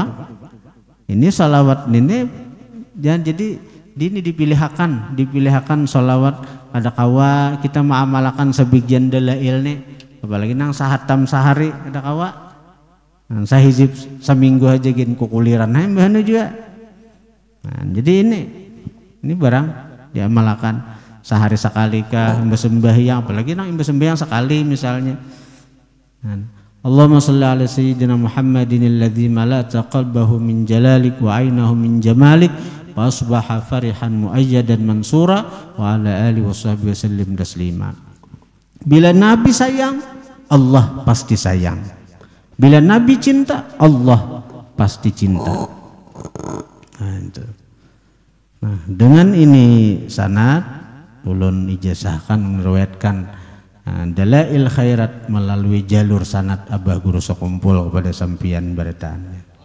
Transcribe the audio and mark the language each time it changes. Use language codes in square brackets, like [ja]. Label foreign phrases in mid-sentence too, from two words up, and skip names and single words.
[bjn] Ini salawat nenek, jadi ini dipilihkan salawat ada kawa kita mengamalkan sebagian dalail nih, apalagi nang sahatam sehari ada kawa, nang sahizib seminggu aja gin kukuliran, nah bahannya juga. Nah, jadi ini barang diamalkan sehari sekali kah imbas sembahyang, apalagi nang imbas sembahyang sekali misalnya. [ar] اللهم صل على سيدنا محمد الذي ملأت قلبه من جلالك وعينه من جمالك وأصبح فرحا مؤيدا منصورا وعلى آله وصحبه وسلم تسليما. [bjn] Bila Nabi sayang, Allah pasti sayang. Bila Nabi cinta, Allah pasti cinta. Nah, dengan ini sanad ulun ijazahkan meriwayatkan dalail khairat melalui jalur sanad Abah Guru Sakumpul kepada sampian baretaannya.